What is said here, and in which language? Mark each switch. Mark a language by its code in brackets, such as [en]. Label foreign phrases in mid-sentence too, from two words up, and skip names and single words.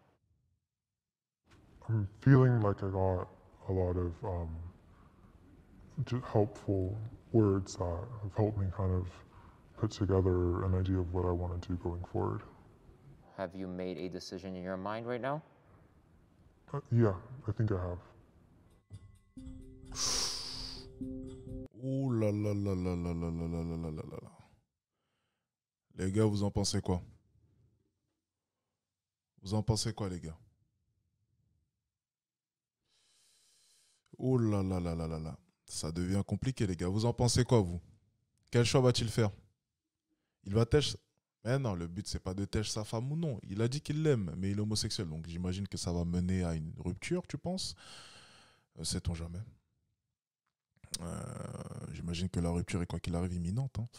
[en] I'm feeling like I got a lot of just helpful words that have helped me kind of put together an idea of what I want to do going forward. Have you made a decision in your mind right now? Yeah, I think I have. [fr] Ouh là là là là là là là là là là là là. Les gars, vous en pensez quoi? Vous en pensez quoi, les gars? Oh là là là là là là. Ça devient compliqué, les gars. Vous en pensez quoi, vous? Quel choix va-t-il faire? Il va têche... Mais non, le but, c'est pas de têche sa femme ou non. Il a dit qu'il l'aime, mais il est homosexuel. Donc j'imagine que ça va mener à une rupture, tu penses? Sait-on jamais. J'imagine que la rupture est, quoi qu'il arrive, imminente.